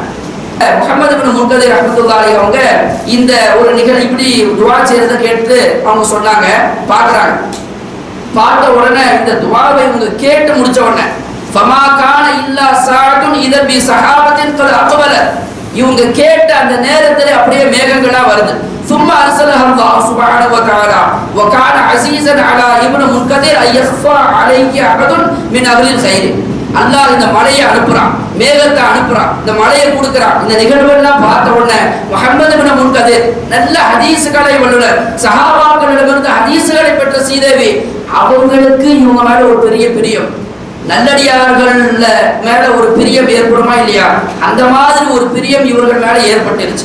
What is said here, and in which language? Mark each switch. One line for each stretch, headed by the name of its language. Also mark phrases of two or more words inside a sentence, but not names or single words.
Tamil: முஹம்மது இப்னு முன்கதிர் ரஹ்மத்துல்லாஹி அவங்க இந்த ஒரு நிகழ்வு இப்படி துஆ செய்யறத கேட்டு அவங்க சொன்னாங்க, பாக்குறாங்க. பார்த்த உடனே இந்த துஆவை இவங்க கேட்டு முடிச்ச உடனே
Arabic: فما كان إلا ساعة إذا ب سحابة قد أقبل,
Tamil: இவங்க கேட்ட அந்த நேரத்துல அப்படியே மேகங்களா வருது.
Arabic: ثم ارسلها الله سبحانه وتعالى وكان عزيزا على ابن منكدر ان يخفى عليه احد من اهل الخير.
Tamil: அல்லாஹ் இந்த மழையை அனுப்புறான், மேகத்தை அனுப்புறான், இந்த மழையை கொடுக்கிறான். இந்த நிகழ்வெல்லாம் பார்த்த உடனே முஹம்மது இப்னு முன்கதிர் நல்ல ஹதீஸ்களை வல்லுனர், சஹாபாக்களிடமிருந்து ஹதீஸ்களை பெற்ற சீதேவி, அவங்களுக்கு இவங்க மேல ஒரு பெரிய பிரியம், நல்லடியார்கள் மேல ஒரு பிரியம் ஏற்படுமா இல்லையா, அந்த மாதிரி ஒரு பிரியம் இவர்கள் மேல ஏற்பட்டுருச்சு.